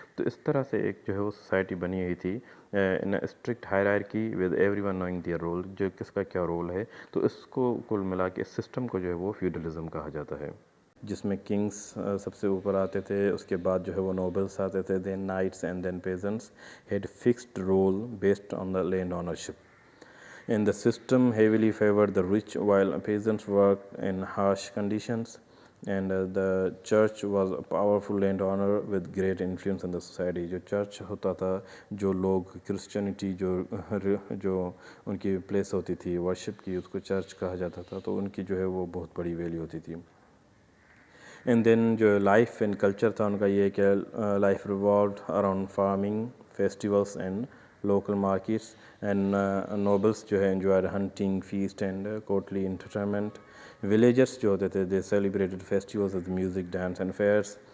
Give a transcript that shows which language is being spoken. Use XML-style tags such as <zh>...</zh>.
<ur>تو اس طرح سے ایک جو ہے وہ سوسائٹی بنی ہوئی تھی ان strict hierarchy with every one knowing their role, جو کس کا کیا رول ہے. تو اس کو کل ملا کے اس سسٹم کو جو ہے وہ فیوڈلزم کہا جاتا ہے, جس میں کنگس سب سے اوپر آتے تھے, اس کے بعد جو ہے وہ نوبلس آتے تھے,</ur> <en>Then knights and then peasants had fixed role based on the land ownership. And the system heavily favored the rich while peasants worked in harsh conditions. And the church was a powerful landowner with great influence in the society.</en> <ur>جو church ہوتا تھا, جو لوگ Christianity جو ان کی place ہوتی تھی worship کی, اس کو چرچ کہا جاتا تھا, تو ان کی جو ہے وہ بہت بڑی ویلیو ہوتی تھی.</ur> <en>and then جو life and culture</en> <ur>تھا ان کا یہ کہ</ur> <en>Life revolved around farming, festivals and local markets. And nobles</en> <ur>جو ہے</ur> <en>enjoyed hunting, feast and courtly entertainment. Villagers</en> <ur>جو ہوتے تھے</ur> <en>they celebrated festivals with music, dance and fairs.</en>